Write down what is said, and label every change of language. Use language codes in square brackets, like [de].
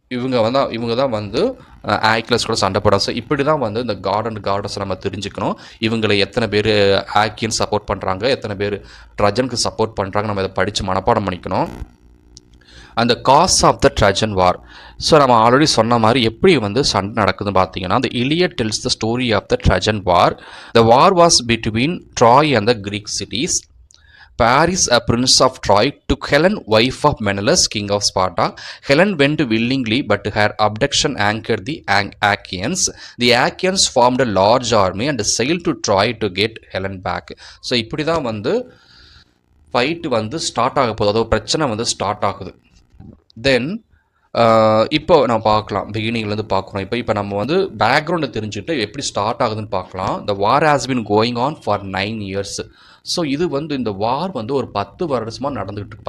[ta] இவங்க தான் வந்து ஆக்கிலஸ் கூட சண்டை போடாது. ஸோ இப்படி தான் வந்து இந்த காட் அண்ட் காடஸை நம்ம தெரிஞ்சுக்கணும். இவங்களை எத்தனை பேர் ஆக்கியன் சப்போர்ட் பண்ணுறாங்க, எத்தனை பேர் ட்ரஜனுக்கு சப்போர்ட் பண்ணுறாங்க, நம்ம இதை படித்து மனப்பாடம் பண்ணிக்கணும். அந்த cos of the ட்ரஜன் war. So நம்ம ஆல்ரெடி சொன்ன மாதிரி எப்படி வந்து சண்டை நடக்குதுன்னு பார்த்தீங்கன்னா, [en] the Iliad tells the story of the Trojan War. The war was between Troy and the Greek cities. Paris, a prince of Troy, took Helen, wife of Menelaus, king of Sparta. Helen went willingly, but her abduction angered the Achaeans. The Achaeans formed a large army and sailed to Troy to get Helen back. [ta] So இப்படி தான் வந்து fight வந்து start ஆக போகுது, அதாவது பிரச்சனை வந்து start ஆகுது. தென் இப்போ நம்ம பார்க்கலாம், பிகினிங்லேருந்து பார்க்குறோம். இப்போ நம்ம வந்து பேக்ரவுண்டை தெரிஞ்சுக்கிட்டு எப்படி ஸ்டார்ட் ஆகுதுன்னு பார்க்கலாம். [en] The war has been going on for 9 years. [ta] So இது வந்து இந்த வார் வந்து ஒரு 10 வருடமாக நடந்துகிட்டு இருக்கு.